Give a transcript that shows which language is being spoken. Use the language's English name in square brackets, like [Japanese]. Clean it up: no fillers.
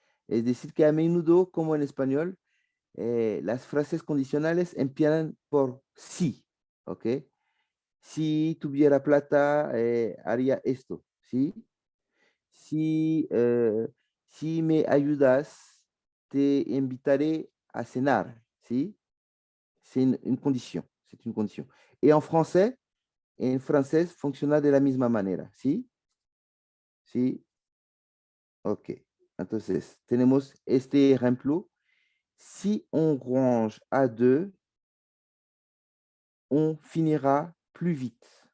[Spanish] Es decir, que a menudo, como en español, las frases condicionales empiezan por sí, ¿ok? Si tuviera plata, haría esto, ¿sí? Si, si me ayudas, te invitaré a cenar, ¿sí? [French] C'est une condition, c'est une condition. Et en français, [Spanish] funciona de la misma manera, ¿sí? ¿Sí? Ok. Entonces, tenemos este ejemplo. [French] Si on range à deux, on finira plus vite.